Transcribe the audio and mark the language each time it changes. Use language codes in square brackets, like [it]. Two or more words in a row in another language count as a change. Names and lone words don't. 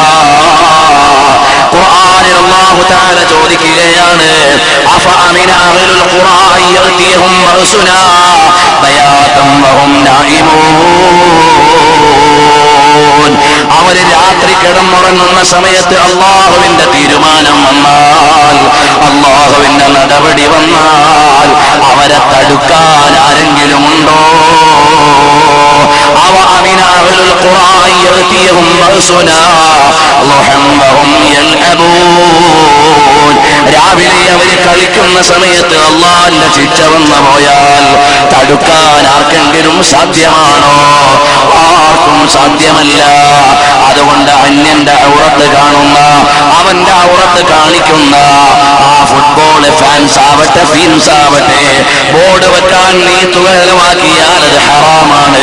[ml] ഖുർആനിൽ അല്ലാഹു തആല ചോദിക്കുകയാണ്, [ar] أفأمن أهل القرآن يأتيهم بأسنا بياتا وهم نائمون. [ml] അവര് രാത്രി കിടന്നുറങ്ങുന്ന സമയത്ത് അല്ലാഹുവിന്റെ തീരുമാനം വന്നാൽ, അല്ലാഹുവിന്റെ നടപടി വന്നാൽ അവരെ തടുക്കാൻ ആരെങ്കിലും ഉണ്ടോ? [ar] أَوَأَمِنَ أَهْلُ الْقُرَىٰ يَأْتِيَهُمْ بَأْسُنَا ضُحًى وَهُمْ يَلْعَبُونَ. [ml] രാവിലെ അവർ കളിക്കുന്ന സമയത്ത് അല്ലാഹുവിന്റെ ശിക്ഷ വന്നു പോയാൽ തടുക്കാൻ ആർക്കെങ്കിലും സാധ്യമാണോ? ആർക്കും സാധ്യമല്ല. അതുകൊണ്ട് അന്യന്റെ ഔറത്ത് കാണുന്ന, അവന്റെ ഔറത്ത് കാണിക്കുന്ന ആ [en] football fans [ml] ആവട്ടെ ഫീൻസ് ആവട്ടെ, ബോർഡ് വെക്കാൻ നീ തുക ചെലവാക്കിയാൽ അത് ഹറാമാണ്.